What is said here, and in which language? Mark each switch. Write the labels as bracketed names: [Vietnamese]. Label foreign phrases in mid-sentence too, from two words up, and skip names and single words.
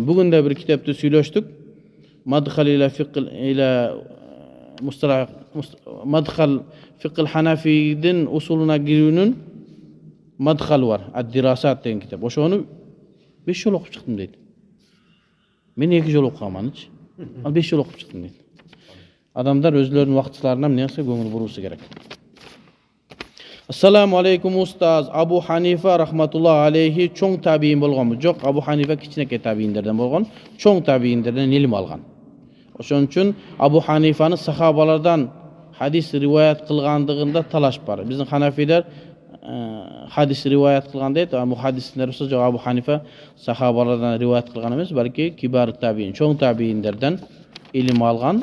[Kyrgyz] Бүгүн да бир китепти сүйлөштүк. Мадхал фикл Ханафидин усулуна кирүүнүн мадхалы бар. Ад-Дирасат деген китеп. Ошону 5 жол окуп чыктым дейт. Мен 2 жол окугаманчы. Ал 5 жол окуп чыктым дейт. Адамдар өзлөрүнүн вакыттарына эмнеге көңүл буруусу керек. [Arabic] السلام عليكم أستاذ. [Kyrgyz] Абу Ханифа [Arabic] رحمة الله عليه [Kyrgyz] чоң табиин болгонбу? Жок, Абу Ханифа кичинекей табииндерден болгон, чоң табииндерден илим алган. Ошон үчүн Абу Ханифаны сахабалардан хадис риваят кылгандыгында талаш бар. Биздин ханафилер хадис риваят кылган дейт, а мухаддистер болсо жок, Абу Ханифа сахабалардан риваят кылган эмес, балки [Arabic] كبار تابعين, [Kyrgyz] чоң табииндерден илим алган.